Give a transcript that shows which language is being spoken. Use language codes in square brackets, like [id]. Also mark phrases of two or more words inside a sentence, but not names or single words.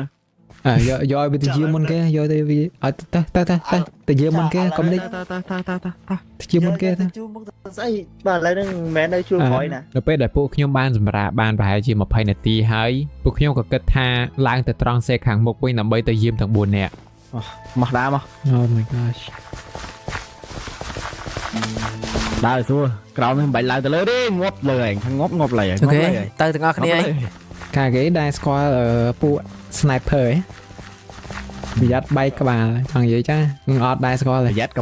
[km] យកឲ្យវាទៅយាមមុនគេយកទៅវាឲ្យទៅយាមមុនគេកុំដេកទៅយាមមុនគេទៅ ជួមុខទៅស្អីបាទឥឡូវហ្នឹងមិនមែននៅជួក្រោយណា នៅពេលដែលពួកខ្ញុំបានសម្រាប់បានប្រហែលជា20នាទីហើយពួកខ្ញុំក៏គិតថាឡើងទៅត្រង់សេកខាងមុខវិញដើម្បីទៅយាមទាំង4នាក់ មកដើមមក [en] Oh my gosh [km] ដើរសួរក្រោមនេះមិនបាច់ឡើងទៅលើទេងាប់លើឯងងាប់លើហើយ អូខេទៅទាំងអស់គ្នាហើយ កាគេដែរស្គាល់ពួក sniper ហ៎ប្រយ័ត្នបែកក្បាលចង់និយាយចាអត់ដែរស្គាល់ទេ ប្រយ័ត្នកំ